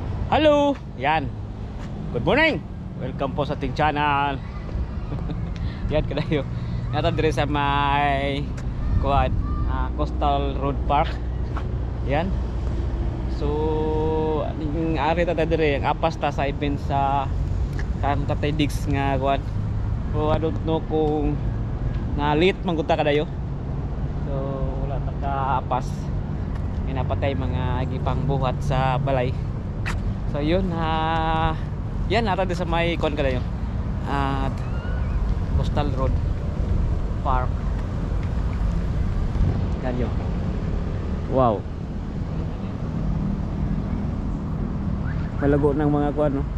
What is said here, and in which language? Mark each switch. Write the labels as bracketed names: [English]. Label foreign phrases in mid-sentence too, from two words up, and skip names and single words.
[English] Hello! Yan. Good morning! [Filipino] Welcome po sa ating channel. [Cebuano] Yan kadayo. Nata dire sa may kuan, Coastal Road Park. Yan. So, aning ari ta dire ang apas ta sa event sa kan Tatay Diggs nga kuan. So, [English] I don't know [Cebuano] kung na late man gud ta kadayo. So, wala ta ka apas. [Filipino] Pinapatay mga gipang buhat sa balay. [Cebuano] So yun, yan nata sa may kon kadayo at Coastal Road Park. [Filipino] Yan yun. Wow, malago ng mga kuan, no?